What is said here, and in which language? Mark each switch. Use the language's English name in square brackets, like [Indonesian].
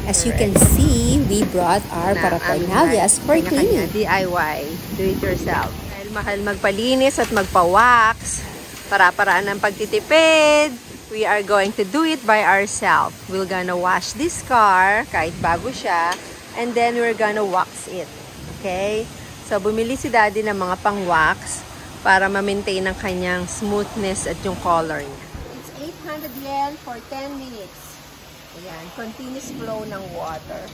[English] As you can see, we brought our paraphernalias for cleaning. [Filipino] DIY, do it yourself. Dahil mahal magpalinis at magpa-wax, para-paraan ng pagtitipid, [English] we are going to do it by ourselves. We're gonna wash this car, [Filipino] kahit bago siya, [English] and then we're gonna wax it. Okay? [Filipino] So, bumili si Daddy ng mga pang-wax para ma-maintain ang kanyang smoothness at yung color niya. [English] It's 800 yen for 10 minutes. [Filipino] Ayan, continuous flow ng water.